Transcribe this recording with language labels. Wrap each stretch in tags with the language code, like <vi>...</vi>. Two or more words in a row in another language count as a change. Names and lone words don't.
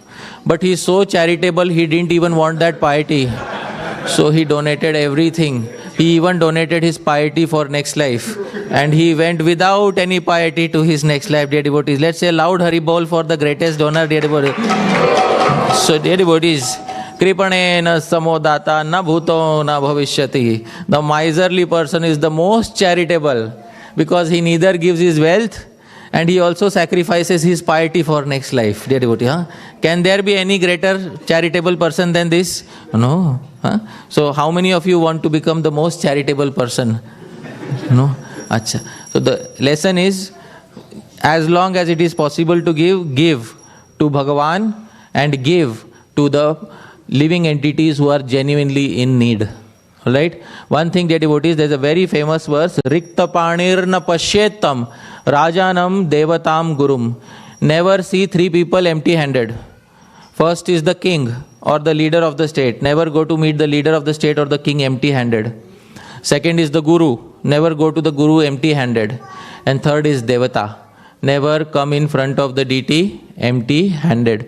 <en>But he is so charitable, he didn't even want that piety. So he donated everything. He even donated his piety for next life. And he went without any piety to his next life, dear devotees. Let's say loud Hari Bol for the greatest donor, dear devotees. So, dear devotees,</en> <sa>कृपणेन समोदाता न भूतो न भविष्यति.</sa> <en>The miserly person is the most charitable because he neither gives his wealth and he also sacrifices his piety for next life, dear devotee. Can there be any greater charitable person than this? No. So how many of you want to become the most charitable person? No? Achha. So the lesson is, as long as it is possible to give to Bhagavan and give to the living entities who are genuinely in need. Alright? One thing, dear devotees, there is a very famous verse,</en> <sa>रिक्त पाणिर्न पश्येतम् राजानम् देवताम् गुरुम्.</sa> <en>Never see three people empty-handed. First is the king or the leader of the state. Never go to meet the leader of the state or the king empty-handed. Second is the guru. Never go to the guru empty-handed. And third is devata. Never come in front of the deity empty-handed.</en>